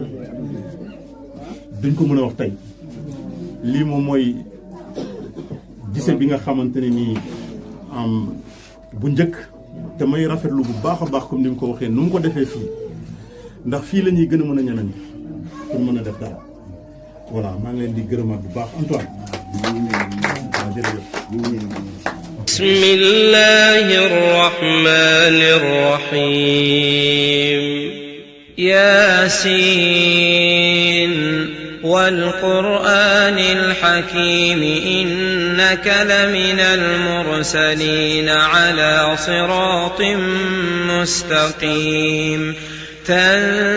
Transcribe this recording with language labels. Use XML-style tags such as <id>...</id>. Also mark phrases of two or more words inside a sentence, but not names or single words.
<wo>duñ ko mën a wax tey lii moom mooy gise bi nga xamante ne nii bu njëkk te may rafetlu bu baax a baax comme ni mu ko waxee nu mu ko defee fii ndax fii la ñuy gën a mën a ñeneen pour mën a def dara voilà maa ngi leen di gërëmaat bu baax Antoine waaw jërëjëf</wo> <ar>بسم الله الرحمن الرحيم يس والقرآن الحكيم إنك لمن المرسلين على صراط مستقيم</ar>